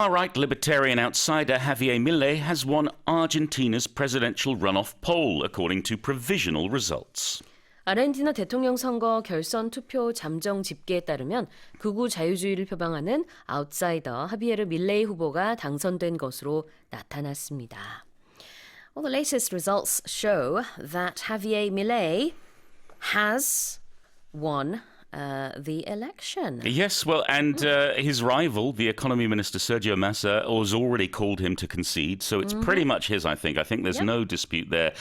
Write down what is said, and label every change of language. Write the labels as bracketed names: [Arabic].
[English] far-right libertarian outsider Javier Milei has won Argentina's presidential runoff poll, according to provisional results. [Korean] 아르헨티나 대통령 선거 결선 투표 잠정 집계에 따르면 극우 자유주의를 표방하는 아웃사이더 하비에르 밀레이 후보가 당선된 것으로 나타났습니다. [English] Well, the latest results show that Javier Milei has won the election. Yes, well, and his rival, the economy minister Sergio Massa, has already called him to concede, so it's pretty much his, I think. I think there's no dispute there.